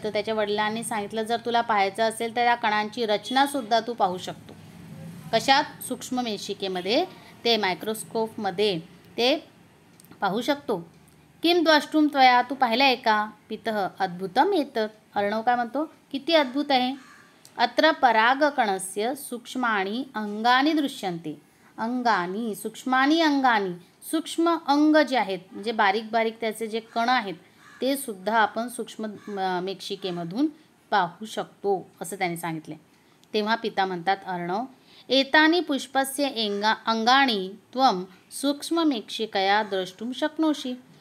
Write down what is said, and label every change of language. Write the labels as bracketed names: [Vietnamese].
[Marathi] तर त्याच्या वडिलांनी सांगितलं जर तुला पाहायचं असेल तर या कणांची रचनासुद्धा तू पाहू शकतो। कशात, सूक्ष्ममेक्षिकेमध्ये, ते मायक्रोस्कोपमध्ये ते पाहू शकतो। [Sanskrit] किम द्रष्टुं त्वया, [Marathi] तू पाहिलं आहे का। [Sanskrit] पितः अद्भुतम एतत्, [Marathi] अर्णव काय म्हणतो किती अद्भुत आहे। [Sanskrit] अत्र परागकणस्य सूक्ष्माणि अंगानि दृश्यन्ते. अंगानी सूक्ष्मानी अंगानी, [Marathi] सूक्ष्म अंग जे आहेत म्हणजे बारीक बारीक त्याचे जे कण आहेत ते सुद्धा आपण सूक्ष्म मेक्षिकेमधून पाहू शकतो असं त्यांनी सांगितले. तेव्हा पिता म्हणतात, [Sanskrit] अर्णव, एतानि पुष्पस्य अंगाणी त्वं सूक्ष्ममेक्षिकया द्रष्टुम शक्नोषि.